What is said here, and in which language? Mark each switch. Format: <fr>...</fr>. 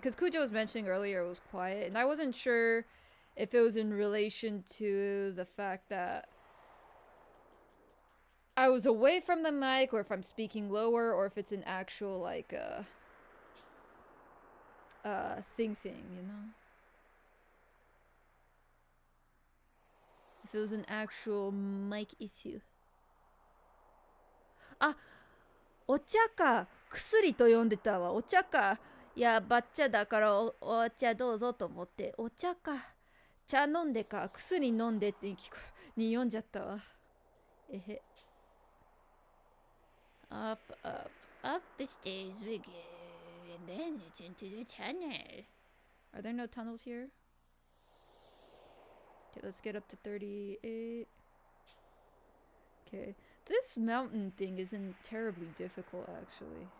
<en>Because Kujo was mentioning earlier it was quiet. And I wasn't sure if it was in relation to the fact that I was away from the mic, or if I'm speaking lower, or if it's an actual, like, thing, you know? If it was an actual mic issue. Ah!</en> <ja>お茶か薬と呼んでたわ。お茶か。いや、ばっちゃだからお茶どうぞと思って。お茶か。茶飲んでか薬飲んでってに読んじゃったわ。えへ。</ja> <en>Up, up, up the stairs we go, and then it's into the tunnel. Are there no tunnels here? Okay, let's get up to 38. Okay. This mountain thing isn't terribly difficult, actually.</en>